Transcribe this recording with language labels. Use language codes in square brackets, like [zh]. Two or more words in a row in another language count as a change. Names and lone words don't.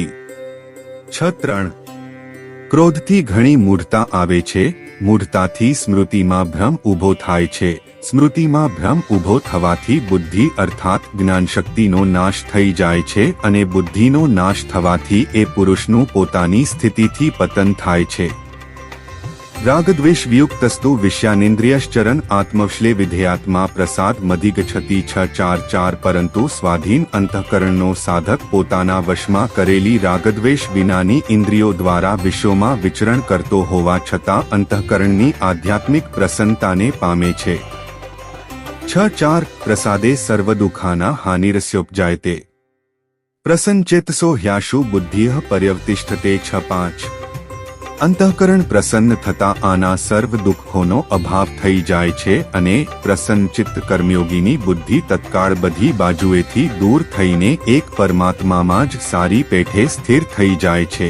[gu] 6:3 ક્રોધથી ઘણી મૂઢતા આવે છે, મૂઢતાથી સ્મૃતિમાં ભ્રમ ઊભો થાય છે, સ્મૃતિમાં ભ્રમ ઊભો થવાથી બુદ્ધિ અર્થાત જ્ઞાનશક્તિનો નાશ થઈ જાય છે અને બુદ્ધિનો નાશ થવાથી એ પુરુષનું પોતાની સ્થિતિથી પતન થાય છે. [sa] रागद्वेषवियुक्तस्तु विषयानिन्द्रियश्चरन् आत्मवशले विधेयात्मा प्रसाद मधिगच्छति [gu] 6:4:4 પરંતુ સ્વાધીન અંતઃકરણનો સાધક પોતાના વશમાં કરેલી રાગદ્વેષ વિનાની ઇન્દ્રિયો દ્વારા વિશ્વમાં વિચરણ કરતો હોવા છતાં અંતઃકરણની આધ્યાત્મિક પ્રસન્નતાને પામે છે. 6:4 [sa] प्रसादे सर्वदुःखाना हानिरस्योपजायते प्रसन्नचेतसो ह्याशु बुद्धिः पर्यवतिष्ठते [gu] 6:5 અંતઃકરણ પ્રસન્ન થતા આના સર્વ દુઃખોનો અભાવ થઈ જાય છે અને પ્રસન્નચિત્ત કર્મયોગીની બુદ્ધિ તત્કાળ બધી બાજુએથી દૂર થઈને એક પરમાત્મામાં જ સારી પેઠે સ્થિર થઈ જાય છે.